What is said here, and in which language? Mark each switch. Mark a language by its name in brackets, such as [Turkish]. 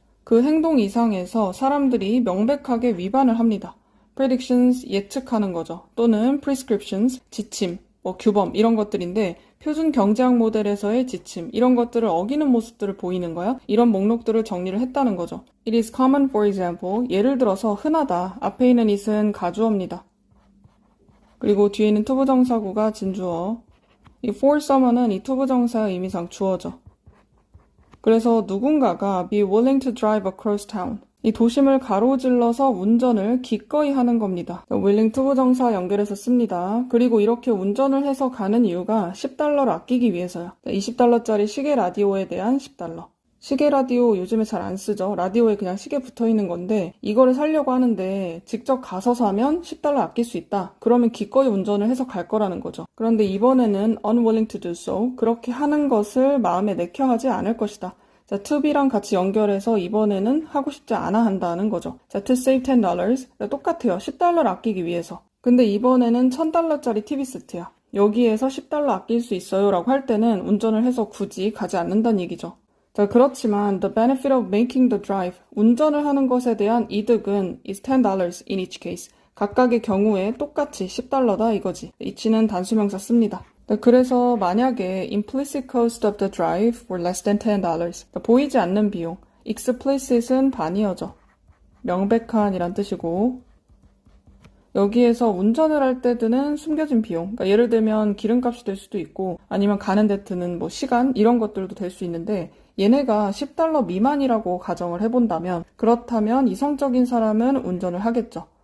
[Korean] 그 행동 이상에서 사람들이 명백하게 위반을 합니다. predictions, 예측하는 거죠. 또는 prescriptions, 지침, 규범 이런 것들인데 표준 경제학 모델에서의 지침 이런 것들을 어기는 모습들을 보이는 거야. 이런 목록들을 정리를 했다는 거죠. [English] It is common for example, [Korean] 예를 들어서 흔하다. 앞에 있는 it은 가주어입니다. 그리고 뒤에 있는 투부정사구가 진주어. 이 for someone은 이 투부정사의 의미상 주어죠. 그래서 누군가가 [English] be willing to drive across town. [Korean] 이 도심을 가로질러서 운전을 기꺼이 하는 겁니다. willing to 부정사 연결해서 씁니다. 그리고 이렇게 운전을 해서 가는 이유가 $10를 아끼기 위해서요. $20짜리 시계 라디오에 대한 $10. 시계 라디오 요즘에 잘 안 쓰죠. 라디오에 그냥 시계 붙어있는 건데 이거를 사려고 하는데 직접 가서 사면 $10 아낄 수 있다. 그러면 기꺼이 운전을 해서 갈 거라는 거죠. 그런데 이번에는 [English] unwilling to do so. [Korean] 그렇게 하는 것을 마음에 내켜 하지 않을 것이다. to be랑 같이 연결해서 이번에는 하고 싶지 않아 한다는 거죠. [English] to save $10. [Korean] 똑같아요. $10를 아끼기 위해서. 근데 이번에는 $1000짜리 TV 세트야. 여기에서 $10 아낄 수 있어요 라고 할 때는 운전을 해서 굳이 가지 않는다는 얘기죠. [English] 그렇지만 the benefit of making the drive, [Korean] 운전을 하는 것에 대한 이득은 [English] is $10 in each case. [Korean] 각각의 경우에 똑같이 $10다 이거지. each는 단수명사 씁니다. 그래서 만약에 [English] implicit cost of the drive were less than $10, [Korean] 보이지 않는 비용, [English] explicit은 반이어죠. [Korean] 명백한이란 뜻이고 여기에서 운전을 할 때 드는 숨겨진 비용, 그러니까 예를 들면 기름값이 될 수도 있고 아니면 가는 데 드는 시간 이런 것들도 될 수 있는데 얘네가 $10 미만이라고 가정을 해본다면 그렇다면 이성적인 사람은 운전을 하겠죠.